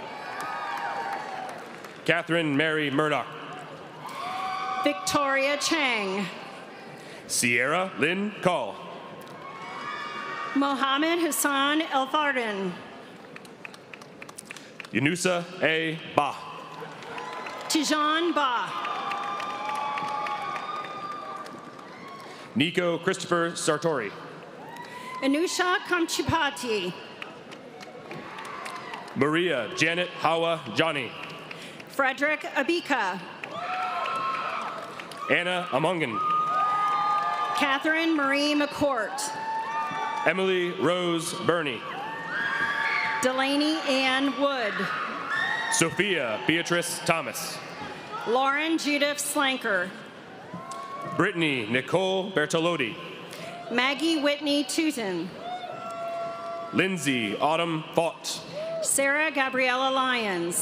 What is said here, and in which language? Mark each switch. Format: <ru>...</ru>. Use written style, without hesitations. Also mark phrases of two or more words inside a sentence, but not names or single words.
<en>Catherine Mary Murdoch. Victoria Chang. Sierra Lynn Call. Mohammed Hassan El Fardin. Yunusa A. Ba. Tijan Ba. Nico Christopher Sartori. Anusha Kamchipati. Maria Janet Hawa Johnny. Frederick Abika. Anna Amongan. Catherine Marie McCourt. Emily Rose Burney. Delaney Ann Wood. Sophia Beatrice Thomas. Lauren Judith Slanker. Brittany Nicole Bertolotti. Maggie Whitney Tooten. Lindsay Autumn Fought. Sarah Gabriella Lyons.</en>